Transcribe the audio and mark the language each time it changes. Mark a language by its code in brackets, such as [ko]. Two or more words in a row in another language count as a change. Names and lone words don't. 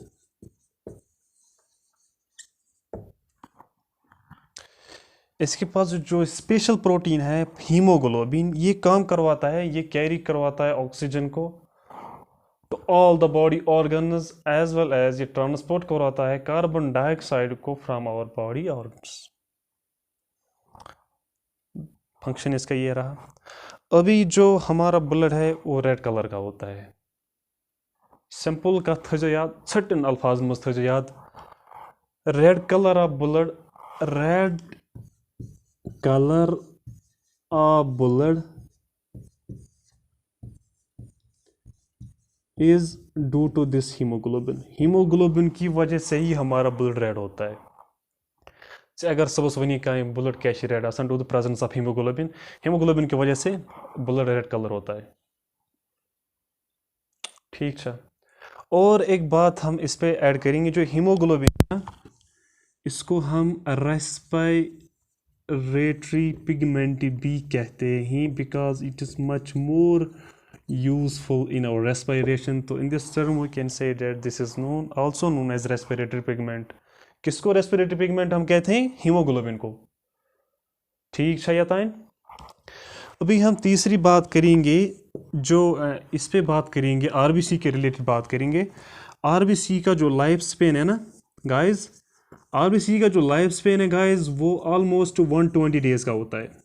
[hi] इसके पास जो स्पेशल प्रोटीन है हीमोग्लोबिन, ये काम करवाता है, ये कैरी करवाता है ऑक्सीजन को [en] to all the body organs as well as [hi] ये ट्रांसपोर्ट करवाता है कार्बन डाइऑक्साइड को [en] from our body organs. [hi] फंक्शन इसका ये रहा। अभी जो हमारा ब्लड है वो रेड कलर का होता है। [ks] सिंपल का थो याद, सर्टन अल्फाज मज थो याद, [en] red colour of blood, red colour of blood is due to this haemoglobin. [hi] हीमोग्लोबिन की वजह से ही हमारा ब्लड रेड होता है। [ks] अगर सबस वनी का ब्लड क्या रेड आसान [en] due the presence of haemoglobin, [hi] हीमोग्लोबिन की वजह से ब्लड रेड कलर होता है। ठीक है। और एक बात हम इस पे ऐड करेंगे, जो हीमोग्लोबिन है इसको हम [en] respiratory pigment [hi] भी कहते हैं, [en] because it is much more useful in our respiration. तो in this term we can say that this is also known as respiratory pigment. [hi] किसको [en] respiratory pigment [hi] हम कहते हैं? हीमोग्लोबिन को। ठीक है याताइन। अभी हम तीसरी बात करेंगे, जो इस पे बात करेंगे RBC के रिलेटेड बात करेंगे। RBC का जो [en] life span [hi] है ना गाइज, RBC का जो [en] life span [hi] है गाइज वो ऑलमोस्ट 120 डेज का होता है।